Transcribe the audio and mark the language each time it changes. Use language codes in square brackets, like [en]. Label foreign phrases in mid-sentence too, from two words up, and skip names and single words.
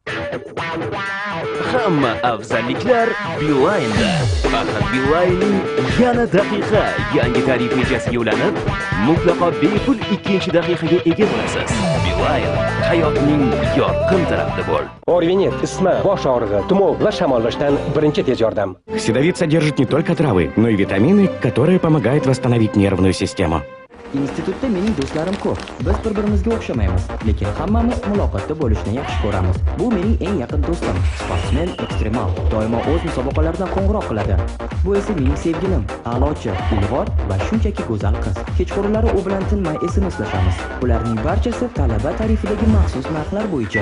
[uz] Hamma afzalliklar Beeline'da. Faqat Beeline'ning yana daqiqa yangi tarif rejasiga ulanib, mutlaqo bepul 2-daqiqaga ega bo'lasiz. Beeline hayotning yorqin tarafida bo'l. Орвинет, isma, bosh og'rig'i, tumov va shamollashdan birinchi tez yordam. [ru] Седовит содержит не только травы, но и витамины, которые помогают восстановить нервную систему. [uz] Institutda mening do'stlarim ko'p. Biz bir-birimizga o'xshamaymiz, lekin hammamiz muloqotda bo'lishni yaxshi ko'ramiz. Bu mening eng yaqin do'stim, sportsmen ekstremal. Doimo o'z musobaqalaridan qo'ng'iroq qiladi. Bu esa mening sevgilim, a'lochi, ilg'or va shunchaki go'zal qiz. Kechqurunlari u bilan tinmay SMS-lashamiz. Ularning barchasi talaba tarifidagi maxsus narxlar bo'yicha.